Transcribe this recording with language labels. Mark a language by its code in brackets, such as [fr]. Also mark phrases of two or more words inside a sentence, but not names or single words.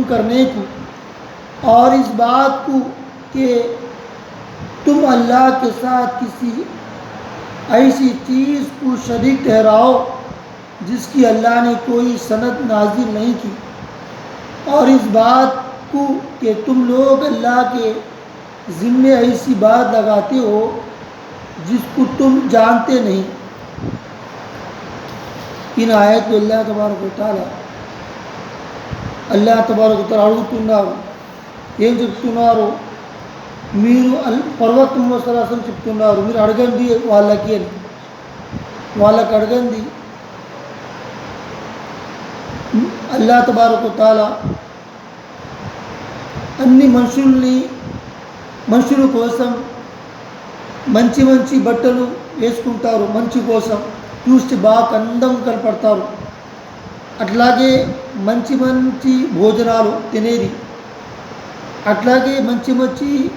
[ur] کرنے کو اور اس بات کو کہ تم اللہ کے ساتھ کسی ایسی چیز کو شریک ٹھہراؤ جس کی اللہ نے کوئی سند نازل نہیں کی اور اس بات کو کہ تم لوگ اللہ کے ذمے ایسی بات لگاتے ہو جس کو تم جانتے نہیں۔ ان آیت کو [ar] اللہ تبارک و تعالی [te] అడుగుతున్నారు ఏం చెప్తున్నారు? మీరు ప్రవక్త ముహమ్మద్ [ar] صلى الله عليه وسلم [te] చెప్తున్నారు మీరు అడగండి వాళ్ళకి అని వాళ్ళకి అడగండి। [ar] الله تبارك وتعالى [te] అన్ని మనుషుల కోసం మంచి మంచి బట్టలు వేసుకుంటారు, మంచి కోసం చూస్తే బాగా అందం కనపడతారు, అట్లాగే మంచి మంచి భోజనాలు తినేది, అట్లాగే మంచి మంచి